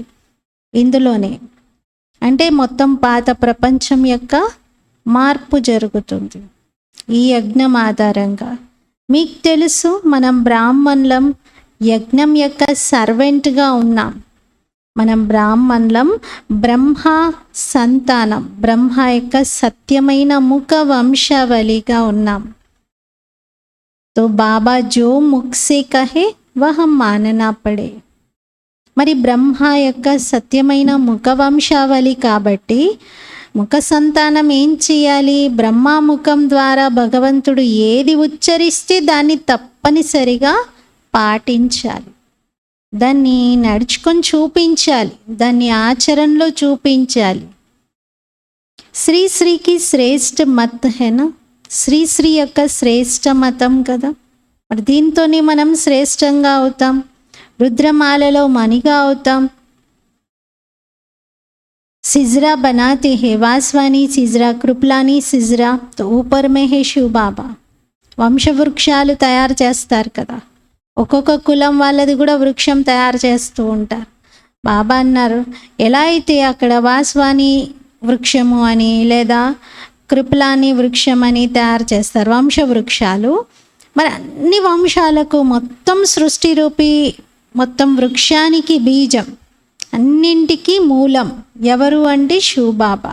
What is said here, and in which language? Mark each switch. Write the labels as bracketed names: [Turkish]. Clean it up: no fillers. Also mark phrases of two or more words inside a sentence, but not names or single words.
[Telugu] ఇందులోనే అంటే మొత్తం పాత ప్రపంచం యొక్క మార్పు జరుగుతుంది ఈ యజ్ఞం ఆధారంగా. మీకు తెలుసు మనం బ్రాహ్మణులం, యజ్ఞం యొక్క సర్వెంట్గా ఉన్నాం. మనం బ్రాహ్మణులం, బ్రహ్మ సంతానం, బ్రహ్మ యొక్క సత్యమైన ముఖ వంశావళిగా ఉన్నాం. [Hindi] तो बाबा जो मुख से कहे वह मानना पड़े. [Telugu] మరి బ్రహ్మ యొక్క సత్యమైన ముఖ వంశావళి కాబట్టి ముఖ సంతానం ఏం చేయాలి? బ్రహ్మాముఖం ద్వారా భగవంతుడు ఏది ఉచ్చరిస్తే దాన్ని తప్పనిసరిగా పాటించాలి, దాన్ని నడుచుకొని చూపించాలి, దాన్ని ఆచరణలో చూపించాలి. [Hindi] श्रीश्री की श्रेष्ठ मत है ना, [Telugu] శ్రీశ్రీ యొక్క శ్రేష్ఠ మతం కదా. మరి దీంతోనే మనం శ్రేష్టంగా అవుతాం, రుద్రమాలలో మణిగా అవుతాం. [Hindi] सिजरा बनाते हैं, वासवानी सिजरा, कृपलानी సిజ్రా, तो ऊपर में है शिव बाबा. [Telugu] వంశవృక్షాలు తయారు చేస్తారు కదా, ఒక్కొక్క కులం వాళ్ళది కూడా వృక్షం తయారు చేస్తూ ఉంటారు. బాబా అన్నారు, ఎలా అయితే అక్కడ వాస్వాని వృక్షము అని లేదా కృపలాని వృక్షం అని తయారు చేస్తారు వంశవృక్షాలు, మరి అన్ని వంశాలకు మొత్తం సృష్టి రూపీ మొత్తం వృక్షానికి బీజం, అన్నింటికి మూలం ఎవరు అంటే శివబాబా.